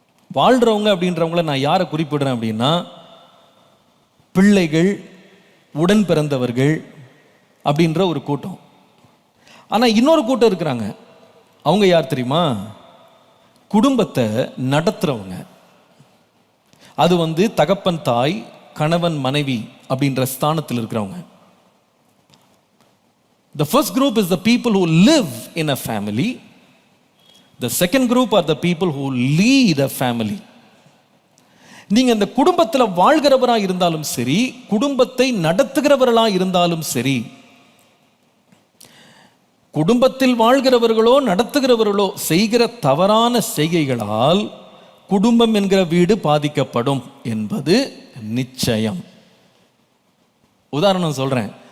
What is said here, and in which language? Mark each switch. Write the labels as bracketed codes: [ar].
[ta] வாழ்றவங்க அப்படின்றவங்கள நான் யாரை குறிப்பிடுறேன் அப்படின்னா, பிள்ளைகள், உடன் பிறந்தவர்கள் அப்படின்ற ஒரு கூட்டம். ஆனா இன்னொரு கூட்டம் இருக்கிறாங்க. அவங்க யார் தெரியுமா? குடும்பத்தை நடத்துறவங்க. அது தகப்பன் தாய், கணவன் மனைவி அப்படின்ற ஸ்தானத்தில் இருக்கிறவங்க. [en] The first group is the people who live in a family. The second group are the people who lead a family. [ta] நீங்க இந்த குடும்பத்தில் வாழ்கிறவராக இருந்தாலும் சரி, குடும்பத்தை நடத்துகிறவர்களாக இருந்தாலும் சரி, குடும்பத்தில் வாழ்கிறவர்களோ நடத்துகிறவர்களோ செய்கிற தவறான செய்கைகளால் குடும்பம் என்கிற வீடு பாதிக்கப்படும் என்பது நிச்சயம். உதாரணம் சொல்றேன்.